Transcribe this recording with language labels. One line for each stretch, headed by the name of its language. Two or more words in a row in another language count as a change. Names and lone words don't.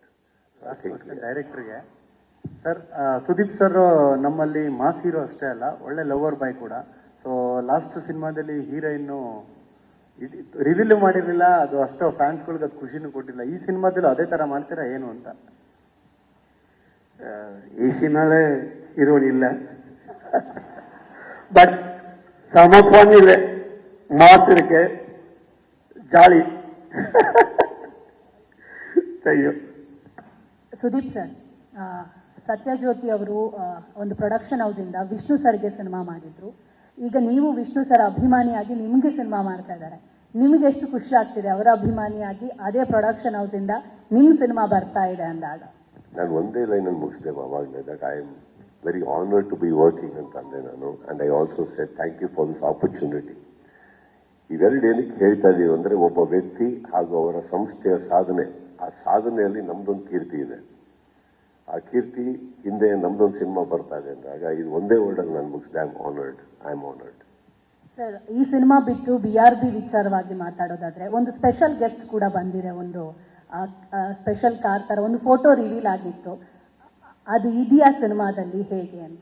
Kannada: ಡೈರೆಕ್ಟರ್ಗೆ ಸರ್, ಸುದೀಪ್ ಸರ್ ನಮ್ಮಲ್ಲಿ
English: mass hero
Kannada: ಅಷ್ಟೇ ಅಲ್ಲ, ಒಳ್ಳೆ
English: lover boy
Kannada: ಕೂಡ.
English: so last
Kannada: ಸಿನಿಮಾದಲ್ಲಿ ಹೀರೋಯಿನ್ನು ರಿವೀಲ್ ಮಾಡಿರಲಿಲ್ಲ, ಅದು ಅಷ್ಟೋ ಫ್ಯಾನ್ಸ್ಗಳಿಗೆ ಅದು ಖುಷಿನೂ ಕೊಟ್ಟಿಲ್ಲ. ಈ ಸಿನಿಮಾದಲ್ಲೂ ಅದೇ ತರ ಮಾಡ್ತೀರಾ ಏನು ಅಂತ? ಈ ಸಿನಿಮಾಲೇ ಇರೋನಿಲ್ಲ.
Tamil: பட் செம ஃபன் இல்லை, மாஸ் இருக்கு,
Kannada: ಜಾಲಿ. ಸುದೀಪ್ ಸರ್, ಸತ್ಯಜ್ಯೋತಿ ಅವರು ಒಂದು
English: production house
Kannada: ವಿಷ್ಣು ಸರ್ಗೆ ಸಿನಿಮಾ ಮಾಡಿದ್ರು. ಈಗ ನೀವು ವಿಷ್ಣು ಸರ್ ಅಭಿಮಾನಿಯಾಗಿ ನಿಮಗೆ ಸಿನಿಮಾ ಮಾಡ್ತಾ ಇದ್ದಾರೆ, ನಿಮಗೆ ಎಷ್ಟು ಖುಷಿ ಆಗ್ತಿದೆ ಅವರ ಅಭಿಮಾನಿಯಾಗಿ ಅದೇ
English: production house
Kannada: ಇಂದ ನಿಮ್ ಸಿನಿಮಾ ಬರ್ತಾ ಇದೆ ಅಂದಾಗ? ನಾನು ಒಂದೇ ಲೈನಲ್ಲಿ ಮುಗಿಸಿದೆ ಅವಾಗಲೇ,
English: that I am very honoured to be working
Kannada: ಅಂತ ಅಂದೆ ನಾನು.
English: and I also said thank you for this opportunity.
Kannada: ಇವೆರಡು ಏನಕ್ಕೆ ಹೇಳ್ತಾ ಇದೀವಿ ಅಂದ್ರೆ, ಒಬ್ಬ ವ್ಯಕ್ತಿ ಹಾಗೂ ಅವರ ಸಂಸ್ಥೆಯ ಸಾಧನೆ, ಆ ಸಾಧನೆಯಲ್ಲಿ ನಮ್ದೊಂದು ಕೀರ್ತಿ ಇದೆ. ಆ ಕೀರ್ತಿ ಹಿಂದೆ ನಮ್ದೊಂದು ಸಿನಿಮಾ ಬರ್ತಾ ಇದೆ ಅಂದಾಗ ಇದು ಒಂದೇ ವರ್ಡಲ್ಲಿ ನಾನು ಮುಗಿಸಿದೆ,
English: I am honoured.
Kannada: ಸರ್, ಈ ಸಿನಿಮಾ ಬಿಟ್ಟು BRB ವಿಚಾರವಾಗಿ ಮಾತಾಡೋದಾದ್ರೆ ಒಂದು
English: special guest
Kannada: ಕೂಡ ಬಂದಿದೆ, ಒಂದು
English: special car
Kannada: ತರ ಒಂದು
English: photo reveal
Kannada: ಆಗಿತ್ತು, ಅದು ಇದೆಯಾ ಸಿನಿಮಾದಲ್ಲಿ ಹೇಗೆ ಅಂತ?